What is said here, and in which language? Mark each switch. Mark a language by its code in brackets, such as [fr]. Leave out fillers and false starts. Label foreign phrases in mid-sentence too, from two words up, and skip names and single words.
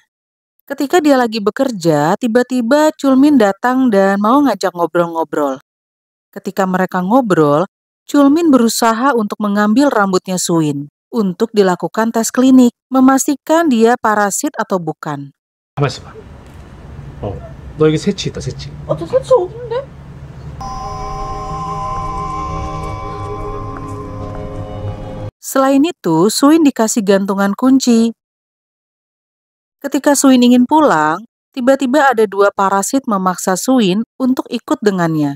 [id] Ketika dia lagi bekerja, tiba-tiba Chulmin datang dan mau ngajak ngobrol-ngobrol. Ketika mereka ngobrol, Chulmin berusaha untuk mengambil rambutnya Suin untuk dilakukan tes klinik, memastikan dia parasit atau bukan. [ko] 가만 있어봐. 너 여기 새치 있다, 새치. 저 새치 없는데? [id] Selain itu, Suin dikasih gantungan kunci. Ketika Suin ingin pulang, tiba-tiba ada dua parasit memaksa Suin untuk ikut dengannya.